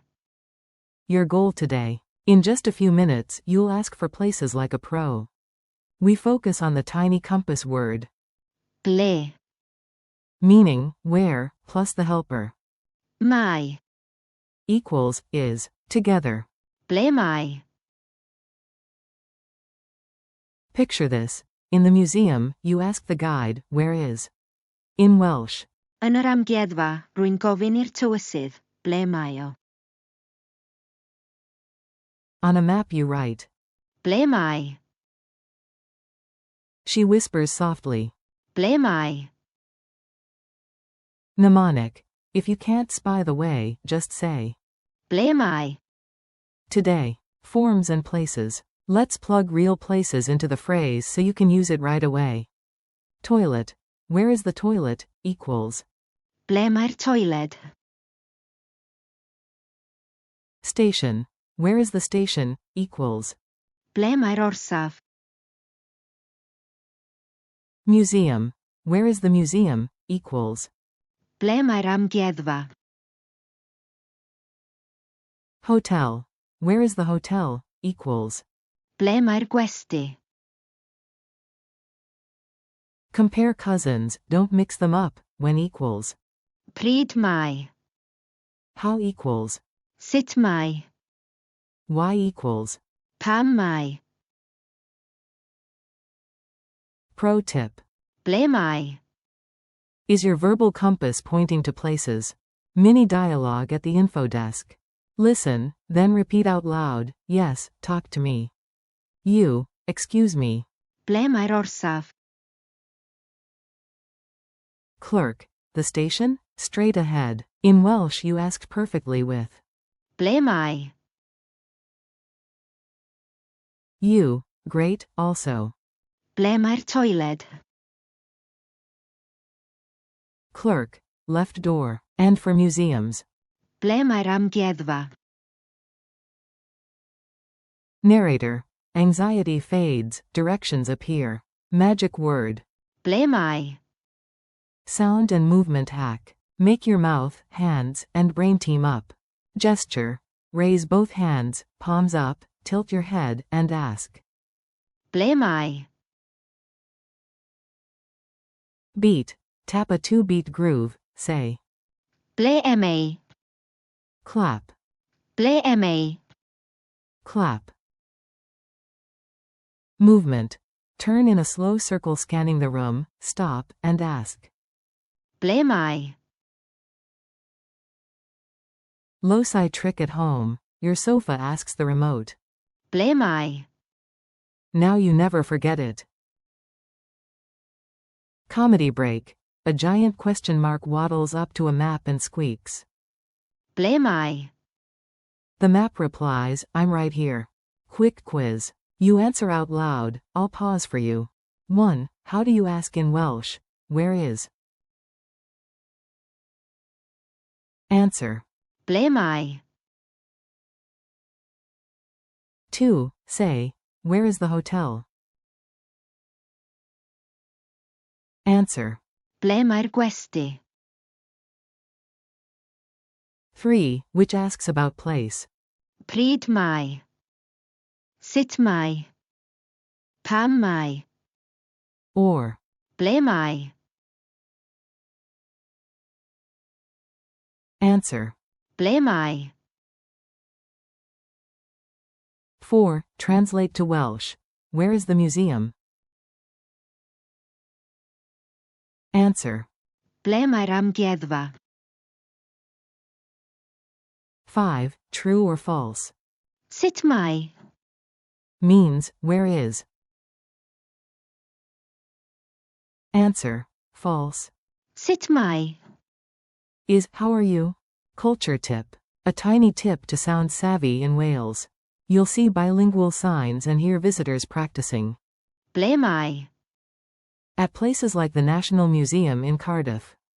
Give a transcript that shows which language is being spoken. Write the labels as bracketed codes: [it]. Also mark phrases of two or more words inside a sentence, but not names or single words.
[en] your goal today. In just a few minutes, you'll ask for places like a pro. We focus on the tiny compass word, Ble meaning, where, plus the helper. mae? Equals, is, together. [cy] Ble mae? [en] Picture this. In the museum, you ask the guide, where is? In Welsh. [cy] Yn yr amgueddfa, rwy'n gofyn i'r tywysydd, ble mae o? [en] On a map you write. [cy] Ble mae? [en] She whispers softly. [cy] Ble mae? [en] Mnemonic. If you can't spy the way, just say. [cy] Ble mae? [en] Today. Forms and places. Let's plug real places into the phrase so you can use it right away. Toilet. Where is the toilet? Equals. [cy] Ble mae'r toiled? [en] Station. Where is the station? Equals. [cy] Ble mae'r orsaf? [en] Museum. Where is the museum? Equals. [cy] Ble mae'r amgueddfa? [en] Hotel. Where is the hotel? Equals. [cy] Ble mae'r gwesty? [en] Compare cousins, don't mix them up, when equals. [cy] Pryd mae? [en] How equals. [cy] Sut mae? [en] Why equals. [cy] Pam mae? [en] Pro tip. [cy] Ble mae? [en] Is your verbal compass pointing to places? Mini dialogue at the info desk. Listen, then repeat out loud, yes, talk to me. You, excuse me. [cy] Ble mae'r orsaf? [en] Clerk. The station? Straight ahead. In Welsh you asked perfectly with. [cy] Ble mae? [en] You, great, also. [cy] Ble mae'r toiled? [en] Clerk. Left door. And for museums. [cy] Ble mae'r amgueddfa? [en] Narrator. Anxiety fades, directions appear. Magic word. [cy] Ble mae? [en] Sound and movement hack. Make your mouth, hands, and brain team up. Gesture. Raise both hands, palms up, tilt your head, and ask. [cy] Ble mae? [en] Beat. Tap a 2-beat groove, say. [cy] Ble mae? [en] Clap. [cy] Ble mae? [en] Clap. Movement. Turn in a slow circle scanning the room, stop, and ask. [cy] Ble mae? [en] Loci trick at home. Your sofa asks the remote. [cy] Ble mae? [en] Now you never forget it. Comedy break. A giant question mark waddles up to a map and squeaks. [cy] Ble mae? [en] The map replies, I'm right here. Quick quiz. You answer out loud, I'll pause for you. 1. How do you ask in Welsh? Where is? Answer. [cy] Ble mae? [en] 2. Say, where is the hotel? Answer. [cy] Ble mae'r gwesty? [en] 3. Which asks about place. [cy] Pryd mae? Sut mae? Pam mae? [en] Or. [cy] Ble mae? [en] Answer. [cy] Ble mae? [en] 4. Translate to Welsh. Where is the museum? Answer. [cy] Ble mae'r amgueddfa? [en] 5. True or false. [cy] Sut mae? [en] Means, where is. Answer. False. [cy] Sut mae? [en] is how are you? Culture tip. A tiny tip to sound savvy in Wales. You'll see bilingual signs and hear visitors practicing. [cy] Ble mae? [en] At places like the National Museum in Cardiff.